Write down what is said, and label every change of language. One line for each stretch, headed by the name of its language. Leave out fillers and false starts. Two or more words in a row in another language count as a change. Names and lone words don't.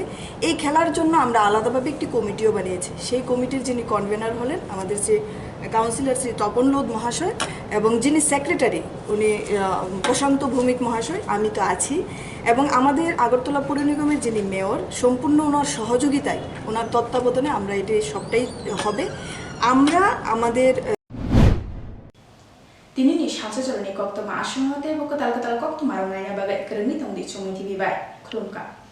Bangla: এই খেলার জন্য আমরা আলাদাভাবে একটি কমিটিও বানিয়েছি। সেই কমিটির যিনি কনভেনার হলেন আমাদের যে কাউন্সিলর শ্রী তপন লোধ মহাশয়, এবং যিনি সেক্রেটারি উনি প্রশান্ত ভৌমিক মহাশয়, আমি তো আছি, এবং আমাদের আগরতলা পৌর নিগমের যিনি মেয়র, সম্পূর্ণ ওনার সহযোগিতায়, ওনার তত্ত্বাবধানে আমরা এটি সবটাই হবে। আমরা আমাদের
Kok Borok: Tinini Salsa Jorani Koktwma Koktwma Arangnaina Bagai Kermi Tongdi CHUMUI TV Klumka.